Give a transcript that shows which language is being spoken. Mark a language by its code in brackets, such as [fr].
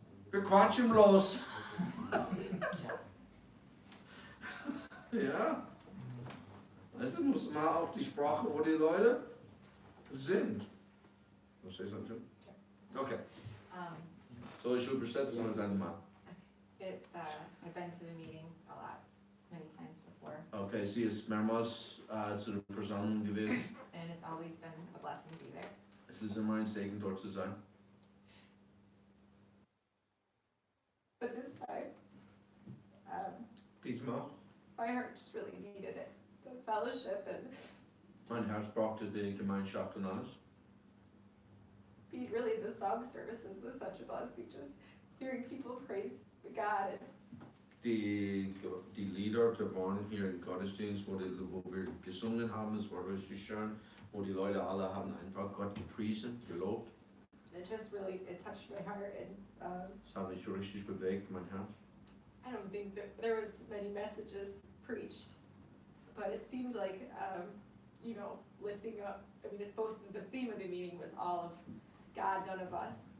[de] Wir quatschen bloß. Ja? Also muss man auch die Sprache, wo die Leute sind. Was [en] say something? [de] Okay. So ich übersetze und dann mal. [en] I've been to the meeting a lot, many times before, [de] Okay, sie ist mehrmals zu der Versammlung gewesen. [en] and it's always been a blessing to be there. [de] Es ist immer ein Segen, dort zu sein. [en] But this time, [de] Diesmal, [en] my heart just really needed it. The fellowship and [de] mein Herz brauchte die Gemeinschaft und alles. [en] really the song services was such a blessing. Just hearing people praise God and [de] Die Lieder, die waren hier im Gottesdienst, wo wir gesungen haben, es war richtig schön, wo die Leute alle haben einfach Gott gepriesen, gelobt. [en] it just really, it touched my heart. And [de] Das hat mich richtig bewegt, mein Herz. [en] I don't think there was many messages preached, but it seemed like, you know, lifting up. I mean, it's supposed to, the theme of the meeting was all of God, none of us.